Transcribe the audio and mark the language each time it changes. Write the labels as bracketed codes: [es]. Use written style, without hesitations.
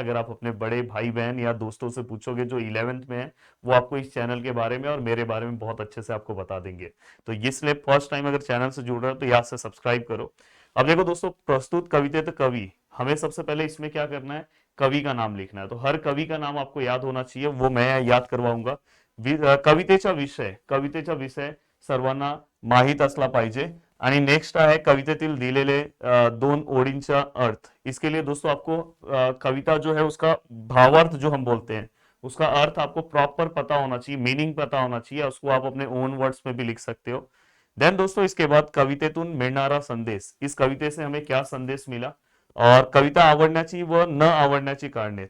[hi] अगर आप अपने बड़े भाई बहन या दोस्तों से पूछोगे जो 11th में है, वो आपको इस चैनल के बारे में और मेरे बारे में बहुत अच्छे से आपको बता देंगे। तो इसलिए फर्स्ट टाइम अगर चैनल से जुड़ रहे हो तो यहाँ से सब्सक्राइब करो। अब देखो दोस्तों, प्रस्तुत कविते तो कवि, हमें सबसे पहले इसमें क्या करना है, कवि का नाम लिखना है। तो हर कवि का नाम आपको याद होना चाहिए, वो मैं याद करवाऊंगा। [mr] कवितेचा विषय, कवितेचा विषय सर्वांना माहीत असला पाहिजे। आणि नेक्स्ट आहे कवितेतील दिलेले दोन ओळींचा अर्थ। [hi] इसके लिए दोस्तों आपको कविता जो है उसका भावार्थ जो हम बोलते हैं, उसका अर्थ आपको प्रॉपर पता होना चाहिए, मीनिंग पता होना चाहिए। उसको आप अपने ओन वर्ड्स में भी लिख सकते हो। देन दोस्तों इसके बाद [mr] कवितेतून मिळणारा संदेश, [hi] इस कविते से हमें क्या संदेश मिला, और [mr] कविता आवडण्याची व न आवडण्याची कारणे।